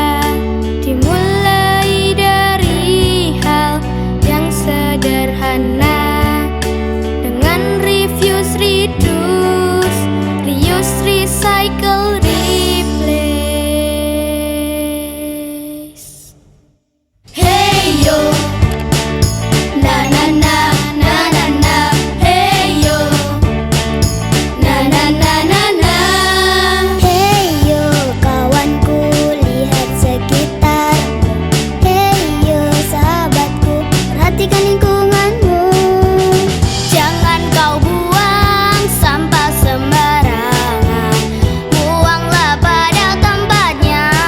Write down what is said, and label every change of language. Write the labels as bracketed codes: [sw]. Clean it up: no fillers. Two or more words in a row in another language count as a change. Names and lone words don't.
[id] Dimulai dari hal yang sederhana, dengan [en] refuse, reduce, reuse, recycle, replace. Hey yo, na na na na na na. Hey yo, na na na na na. [id] Hey yo kawanku, lihat sekitar. Hey yo sahabatku, perhatikan lingkunganmu. Jangan kau buang sampah sembarangan, buanglah pada tempatnya.